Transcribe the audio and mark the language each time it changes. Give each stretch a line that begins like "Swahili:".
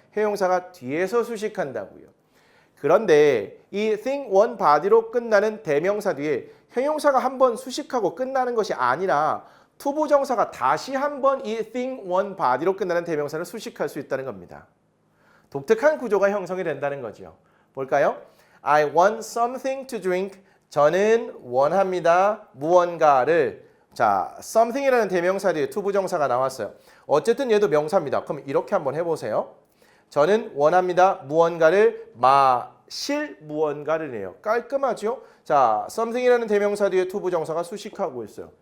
Korean: 형용사가 뒤에서 수식한다고요. 그런데 이 thing, one, body로 끝나는 대명사 뒤에 형용사가 한 번 수식하고 끝나는 것이 아니라 투부정사가 다시 한 번 이 thing, one, body로 끝나는 대명사를 수식할 수 있다는 겁니다. 독특한 구조가 형성이 된다는 거죠. 볼까요?
English: I want something to drink.
Korean: 저는 원합니다. 무언가를. 자, something이라는 대명사 뒤에 투부정사가 나왔어요. 어쨌든 얘도 명사입니다. 그럼 이렇게 한번 해보세요. 저는 원합니다. 무언가를 마실 무언가를이에요. 깔끔하죠? 자, something이라는 대명사 뒤에 투부정사가 수식하고 있어요.